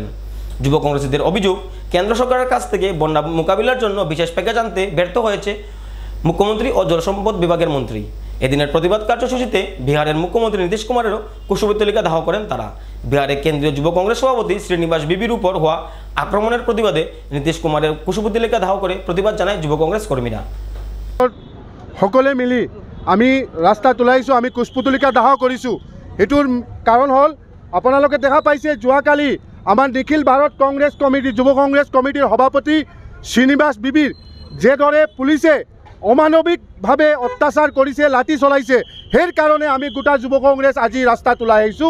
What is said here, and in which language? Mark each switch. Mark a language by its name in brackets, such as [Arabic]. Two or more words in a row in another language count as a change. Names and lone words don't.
[Bangla] যুব কংগ্রেসীদের অভিযোগ, কেন্দ্র সরকারের কাছ থেকে বন্যা মোকাবিলার জন্য বিশেষ প্যাকেজ আনতে ব্যর্থ হয়েছে মুখ্যমন্ত্রী ও জলসম্পদ বিভাগের মন্ত্রী। এদিনের প্রতিবাদ কার্যসূচিতে বিহারের মুখ্যমন্ত্রী নীতিশ কুমারেরও কুশপুত্তলিকা দাহ করেন তারা। বিহারে কেন্দ্রীয় যুব কংগ্রেস সভাপতি শ্রীনিবাস বিবির উপর হওয়া আক্রমণের প্রতিবাদে নীতিশ কুমারের কুশপুত্তলিকা দাহ করে প্রতিবাদ জানায় যুব কংগ্রেস কর্মীরা। [Assamese] সকলে মিলি আমি রাস্তাত ওলাইছোঁ, আমি কুশপুত্তলিকা দাহ কৰিছোঁ। এটোৰ কাৰণ হ'ল আপোনালোকে দেখা পাইছে যোৱাকালি আমাৰ নিখিল ভাৰত কংগ্ৰেছ কমিটি, যুৱ কংগ্ৰেছ কমিটিৰ সভাপতি শ্ৰীনিবাস বিবিৰ যেদৰে পুলিচে অমানৱিকভাৱে অত্যাচাৰ কৰিছে, লাঠি চলাইছে, সেই কাৰণে আমি গোটা যুৱ কংগ্ৰেছ আজি ৰাস্তাত ওলাই আহিছোঁ।